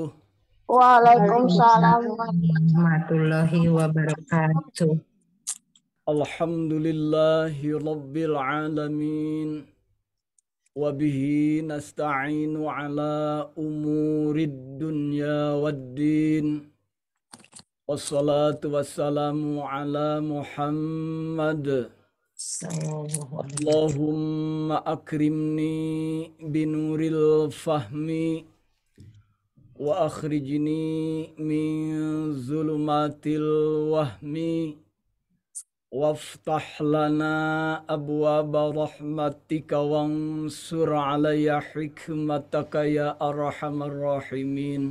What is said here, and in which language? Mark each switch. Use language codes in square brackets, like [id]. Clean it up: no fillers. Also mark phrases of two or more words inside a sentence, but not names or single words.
[ar] Waalaikumsalam warahmatullahi wabarakatuh. الحمد لله رب العالمين. وبه نستعين على أمور الدنيا والدين. والصلاة والسلام على محمد. اللهم أكرمني بنور الفهم وأخرجني من ظلمات الوهم وافتح لنا أبواب رحمتك وانشر علي حكمتك يا أرحم الراحمين.